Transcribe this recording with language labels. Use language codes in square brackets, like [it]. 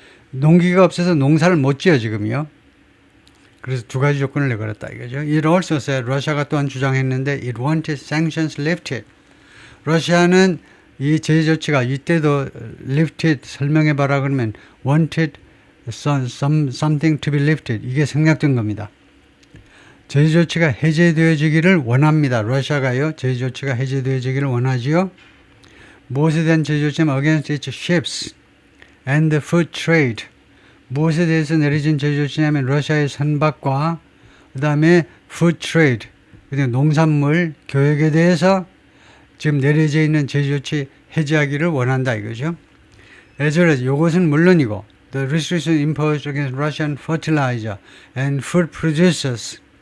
[ko] 농기계가 없어서 농사를 못 지어 지금요. 그래서 두 가지 조건을 내걸었다 이거죠. [en] It also said, [ko] 러시아가 또한 주장했는데 [en] it wanted sanctions lifted. [ko] 러시아는 이 제재 조치가 이때도 lifted 설명해봐라 그러면 [en] wanted something to be lifted. [ko] 이게 생략된 겁니다. 제재 조치가 해제되어지기를 원합니다. 러시아가요. 제재 조치가 해제되어지기를 원하지요. 무엇에 대한 제재 조치냐면 [en] against its ships and the food trade. [ko] 무엇에 대해서 내려진 제재 조치냐면 러시아의 선박과 그 다음에 food trade, 농산물 교역에 대해서 지금 내려져 있는 제재 조치 해제하기를 원한다 이거죠. [en] as well as [ko] 이것은 물론이고 [en] the restrictions imposed against Russian fertilizer and food producers.